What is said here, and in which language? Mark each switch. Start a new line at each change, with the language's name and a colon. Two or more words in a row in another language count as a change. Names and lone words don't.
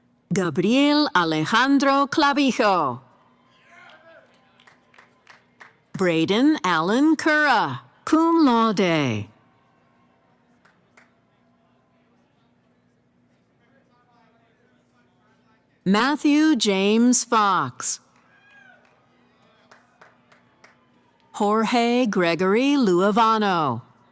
English: Gabriel Alejandro Clavijo. Braden Allen Cura,
Latin: cum laude.
English: Matthew James Fox. Jorge Gregory Luavano.